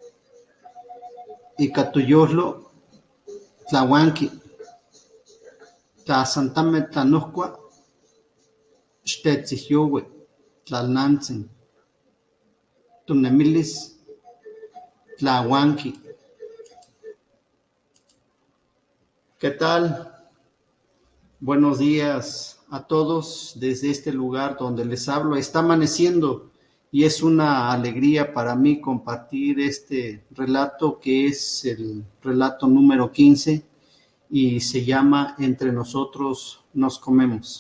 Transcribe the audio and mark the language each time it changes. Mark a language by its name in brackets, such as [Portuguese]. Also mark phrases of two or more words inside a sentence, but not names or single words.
[Nahuatl languages] ika toyolo tlauanki tla san tameh tlanohkua xtetzihyoui tlalnantzin tonemilis tlauanki. [Spanish] ¿Qué tal? Buenos días a todos desde este lugar donde les hablo. Está amaneciendo y es una alegría para mí compartir este relato que es el relato número 15 y se llama Entre nosotros nos comemos.